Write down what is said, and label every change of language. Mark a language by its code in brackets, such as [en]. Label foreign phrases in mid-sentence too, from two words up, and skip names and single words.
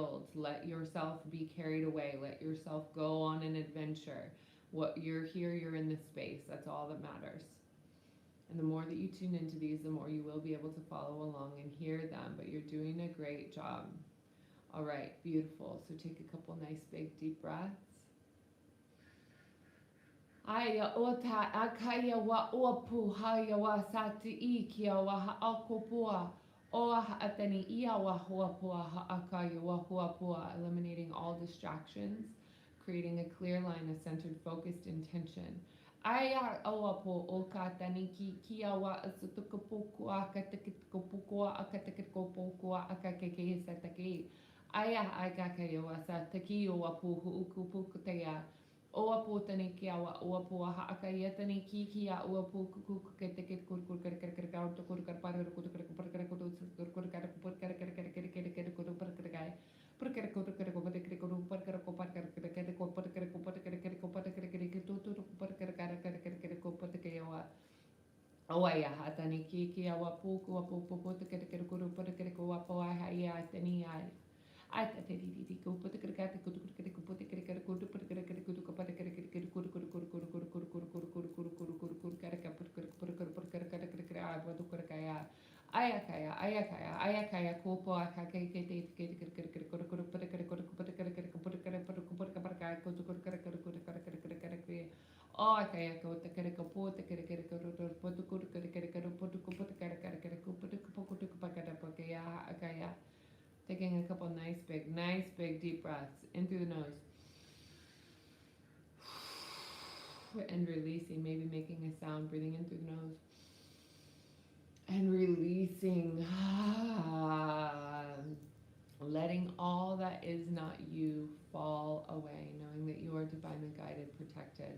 [en] Let yourself be carried away. Let yourself go on an adventure. What you're here, you're in this space. That's all that matters. And the more that you tune into these, the more you will be able to follow along and hear them. But you're doing a great job. All right, beautiful. So take a couple nice big deep breaths. Aya ota akaya wa opu haya wa sati ikia wa haakopua. Oa atani ia wa huapua akaya wa huapua. Eliminating all distractions, creating a clear line of centered, focused intention. Aya oapo oka taniki kia wa asutukapukua akatakipukua akatakipukua akakeke satake. Aya akakaya wa sataki wa puhu ukupukutaya. Oa po tani kia wa oa po ha akaya tani ki kia oa po kuku ke te ke kur kur kar kar kar kar to kur kar par kur kar par kar kur kur kar kur kar kar kar kar kar kar kur par kar gai par kar kur kar ko par kar kur par kar ko par kar kar kar ko par kar ko par kar kar ko par kar kar to par kar kar kar kar kar ko par ke oa oa ya ha tani ki kia wa po ko po po po te kar kar kur par kar ko wa po ha ya tani ai ai te te di ko pot kar kar ko kar ko pot kar kar ko pot kar kar ko pot kar kar kar kur kur kur kur kur kur kur kur kur kur kur kur kur kar kar pot kar pot kar pot kar kar kar ai pot kar kaya aya kaya ko po ka ke te ke kar kar kar kur kur pot kar kur pot kar kar ko pot kar pot ko pot kar kar ko kur kar kar kur kar kar kar kar ke o kaya ko te kar ko pot kar kar ko pot kur kar kar kar pot ko pot kar kar kar ko pot ko pot ko kar kar kaya kaya. Taking a couple nice big deep breaths in through the nose. And releasing, maybe making a sound, breathing in through the nose. And releasing. Letting all that is not you fall away, knowing that you are divinely guided, protected.